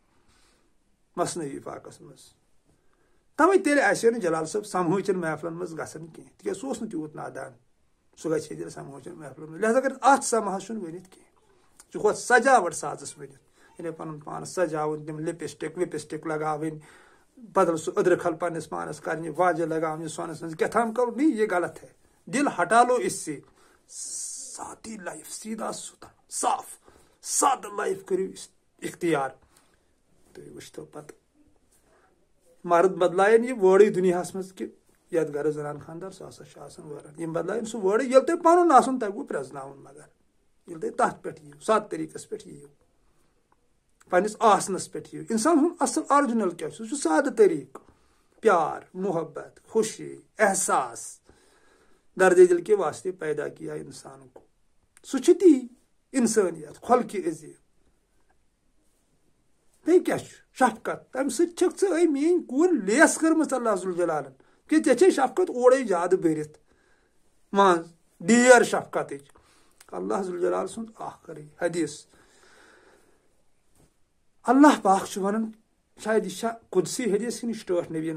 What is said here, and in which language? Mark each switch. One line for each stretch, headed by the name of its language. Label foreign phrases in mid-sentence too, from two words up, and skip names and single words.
Kashmiri: مصنوی پاکس منٛز توے تیٚلہِ آسہِ نہٕ جلال صٲب سمہٲچن محفلن منٛز گژھان کینٛہہ تِکیٛازِ سُہ اوس نہٕ تیوٗت نادان سُہ گژھِ ہے تیٚلہِ سمہٲچن محفلن منٛز لہذا اگر اتھ سماہس چھُنہٕ ؤنِتھ کینٛہہ ژٕ ہۄتھ سجاوٹ سازس ؤنِتھ یعنی پنُن پان سجاوُن تِم لپسٹک وپسٹک لگاوٕنۍ بدل سُہ أدرٕ کھل پننِس پانس کرنہِ واجہِ لگاونہِ سۄنس منٛز کیٛاہ تام کرُن
Urdu: نہیں یہ غلط ہے دل ہٹا لو اس سے سادی لائف
Kashmiri: سیدھا سُتھرا صاف سادٕ لائف کٔرِو اختیار تُہۍ وٕچھتو پتہٕ مرد بدلاین یہِ وٲرڈٕے دُنیاہس منٛز کہِ یتھ گرس زنان خاندار سُہ ہسا چھُ آسان وٲران یِم بدلاین سُہ وٲرڈٕے ییٚلہِ تۄہہِ پنُن آسُن تۄہہِ پرٛزناوُن مگر ییٚلہِ تۄہہِ تتھ پٮ۪ٹھ یِیِو سادٕ طریٖقس پٮ۪ٹھ یِیِو پننِس آسنس پٮ۪ٹھ یِیِو انسان سُنٛد اصل آرجنل کیٛاہ چھُ سُہ چھُ سادٕ طریٖقہٕ پیار محبت خوشی احساس درد
Urdu: دل کے واسطے پیدا کیا انسان کو
Kashmiri: سُہ چھُ تی انسٲنیت خلقہِ عظیٖم بیٚیہِ کیٛاہ چھُ شفقت تمہِ سۭتۍ چھکھ ژٕ میٲنۍ کوٗر لیس کٔرمٕژ اللہ ذوالجلالن کہِ ژےٚ چھے شفقت اورے زیادٕ بٔرِتھ منٛز ڈیر شفقتٕچ اللہ ذوالجلال سُنٛد اکھ حدیث اللہ پاک چھُ ونان شاید یہِ چھا قدسی حدیث کِنہٕ یہِ چھُ ٹٲٹھ نبیَن